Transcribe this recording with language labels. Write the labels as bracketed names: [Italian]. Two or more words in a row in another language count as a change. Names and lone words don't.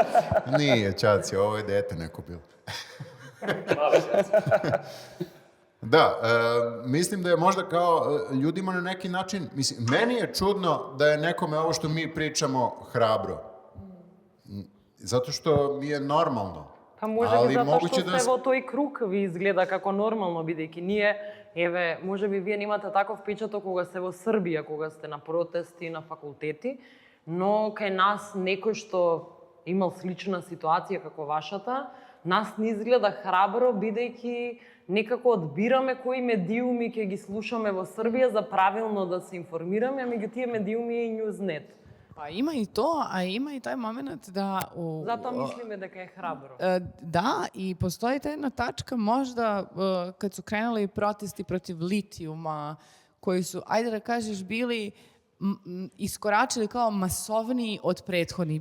[Serbian] Nije Ćaci, ovo je dete neko bilo. Da, mislim da je možda kao ljudima na neki način, mislim, meni je čudno da je nekome ovo što mi pričamo hrabro. Zato što mi je normalno. [Macedonian] Па може би затоа што сте во тој круг ви изгледа како нормално, бидејќи ние, еве, може би вие немате таков впечаток кога сте во Србија, кога сте на протести, на факултети, но кај нас некој што имал слична ситуација како вашата, нас не изгледа храбро, бидејќи некако одбираме кои медиуми ќе ги слушаме во Србија за правилно да се информираме, а меѓу тие медиуми е и Newsnet. [Serbian] Pa ima i to, a ima i taj moment da... [Macedonian] Зато мислиме дека је храбро. [Serbian] Da, i postoji ta jedna tačka možda kad su krenuli protesti protiv litijuma, koji su, ajde da kažeš, bili iskoračili kao masovniji od prethodnih.